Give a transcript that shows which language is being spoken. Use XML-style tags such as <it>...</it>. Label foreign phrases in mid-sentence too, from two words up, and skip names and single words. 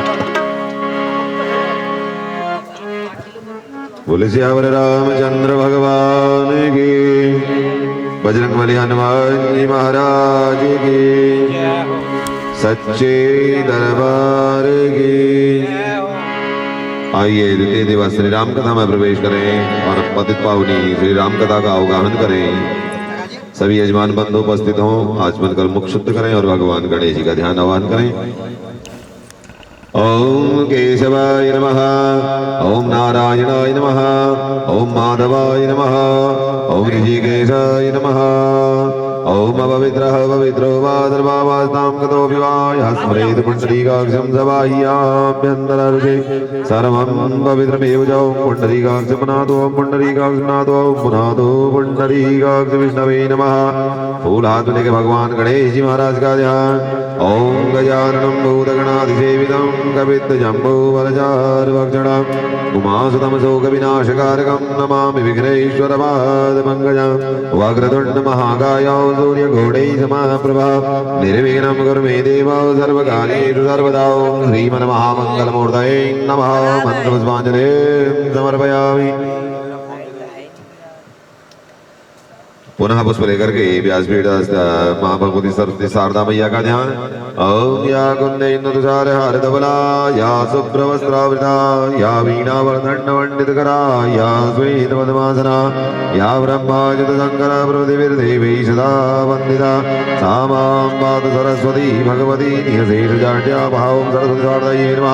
<hi>बोले श्यावर रामचंद्र भगवान की, बजरंगबली हनुमान जी महाराज की, सच्चे दरबार की। आइए द्वितीय दिवस श्री राम कथा में प्रवेश करें और पतित पावनी श्री राम कथा का अवगाहन करें। सभी यजमान बंधु उपस्थित हों, आचमन कर मुख शुद्ध करें और भगवान गणेश जी का ध्यान आह्वान करें।</hi> <sa>ओम केशवाय नमः, ओम नारायणाय नमः, ओम माधवाय नमः, ओम ऋषिकेशाय नमः, ओम पवित्रः पवित्रो वा सर्वावस्थां गतो विवाह स्मरेत् पुण्डरीकाक्षं सबाह्याभ्यन्तरर्षे सर्वं पवित्रमेव च। ओम पुण्डरीकाक्ष पुनातो, ओम पुण्डरीकाक्ष पुनातो, ओम पुनातो पुण्डरीकाक्ष विष्णवे नमः।</sa> <hi>फूल हाथ में लेके भगवान गणेश जी महाराज का ध्यान।</hi> <sa>ओम गजाननं भूतगणाधिसेवितं कपित्तजम्बूफलचारुभक्षणं उमासुतं शोकविनाशकारकं नमामि विघ्नेश्वरपादपङ्कजं। वक्रतुण्ड महाकाय सूर्यघोड़ै समप्रभा निर्विघ्नं कुरु मे देव सर्वकार्येषु सर्वदा। ओम श्रीमन्महामङ्गलमूर्तये नमः। मन्त्रपुष्पाञ्जलिं समर्पयामि।</sa> <hi>पुनः पुष्प लेकर के व्यासपीठ मां भगवती सरस्वती शारदा मैया का ध्यान।</hi> <sa>ओम या कुंदेन्दु तुषार हारधवला, या शुभ्रवस्त्रावृता, या वीणावर्धण्डमण्डितकरा, या श्वेतपद्मासना, या ब्रह्माच्युत शंकर प्रभृतिभिर्देवैः सदा वन्दिता। सा मां पातु सरस्वती भगवती निःशेषजाड्याभां सरस्वती शारदायै नमः।</sa>